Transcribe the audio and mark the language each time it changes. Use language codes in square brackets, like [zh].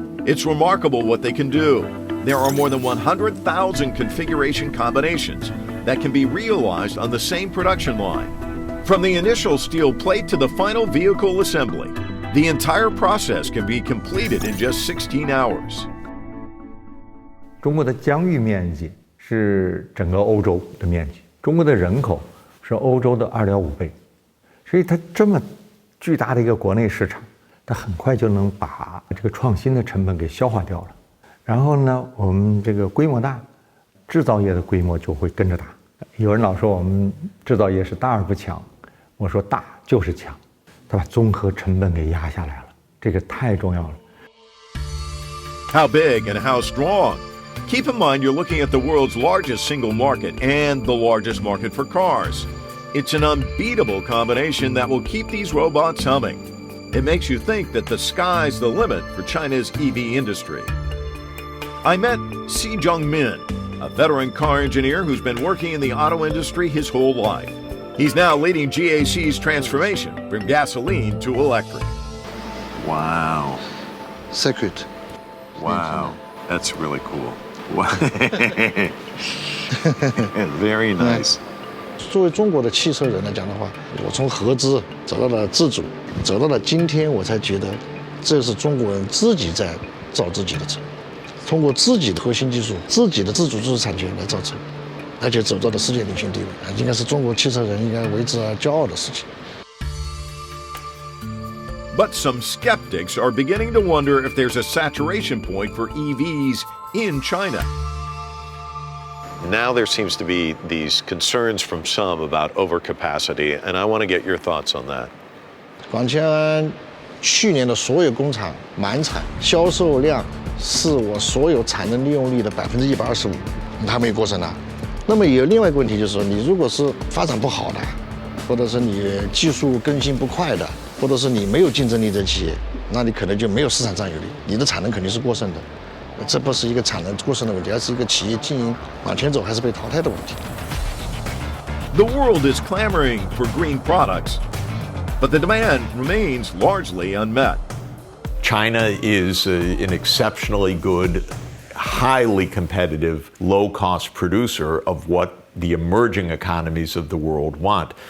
[en] It's remarkable what they can do. There are more than 100,000 configuration combinations that can be realized on the same production line. From the initial steel plate to the final vehicle assembly, the entire process can be completed in just 16 hours. [zh] 中国的疆域面积是整个欧洲的面积，中国的人口是欧洲的2.5倍，所以它这么巨大的一个国内市场，它很快就能把这个创新的成本给消化掉了。然后呢，我们这个规模大，制造业的规模就会跟着大。有人老说我们制造业是大而不强，我说大就是强，它把综合成本给压下来了，这个太重要了。 [en] How big and how strong? Keep in mind you're looking at the world's largest single market and the largest market for cars. It's an unbeatable combination that will keep these robots humming. It makes you think that the sky's the limit for China's EV industry. I met Si Jongmin, a veteran car engineer who's been working in the auto industry his whole life. He's now leading GAC's transformation from gasoline to electric. Wow. circuit. Wow, that's really cool. Very nice. [zh] 作为中国的汽车人来讲的话，我从合资走到了自主，走到了今天，我才觉得这是中国人自己在造自己的车，通过自己的核心技术、自己的自主知识产权来造车，而且走到了世界领先地位，应该是中国汽车人应该为之而骄傲的事情。 [en] But some skeptics are beginning to wonder if there's a saturation point for EVs in China. Now there seems to be these concerns from some about overcapacity, and I want to get your thoughts on that. [zh] 广汽安去年的所有工厂满产，销售量是我所有产能利用率的125%，它没有过剩啊。那么有另外一个问题就是说，你如果是发展不好的，或者是你技术更新不快的，或者是你没有竞争力的企业，那你可能就没有市场占有率，你的产能肯定是过剩的。这不是一个产能过剩的问题，而是一个企业经营往前走还是被淘汰的问题。 [en] The world is clamoring for green products, but the demand remains largely unmet. China is an exceptionally good, highly competitive, low-cost producer of what the emerging economies of the world want.